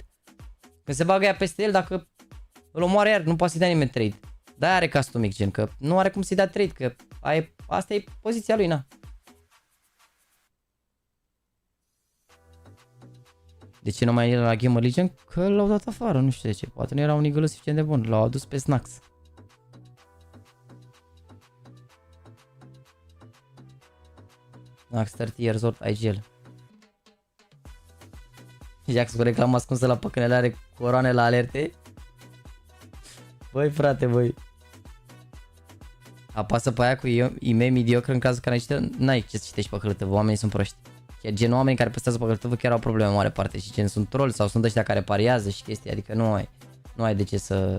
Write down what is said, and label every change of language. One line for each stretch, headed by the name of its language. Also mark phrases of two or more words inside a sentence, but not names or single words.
Romanian: Când se bagă ea peste el, dacă îl omoară iar, nu poate să-i dea nimeni trade. De-aia are castul mic, gen, că nu are cum să-i dea trade, că asta e poziția lui, na. De ce nu mai e la Gamer Legion? Că l-au dat afară, nu știu de ce. Poate nu era un nigălă suficient de bun. L-au adus pe Snacks. Snacks 30
English: years old,
Romanian: IGL. Jax cu reclamă ascunsă la păcănele, are coroane la alerte. Băi frate, băi. Apasă pe aia cu e-mail mediocru în cazul care n-ai ce să citești pe hârtă, oamenii sunt proști. Chiar genul oamenii care păstrează pe hârtă chiar au probleme în mare parte și gen sunt troll sau sunt ăștia care pariază și chestii, adică nu ai de ce să...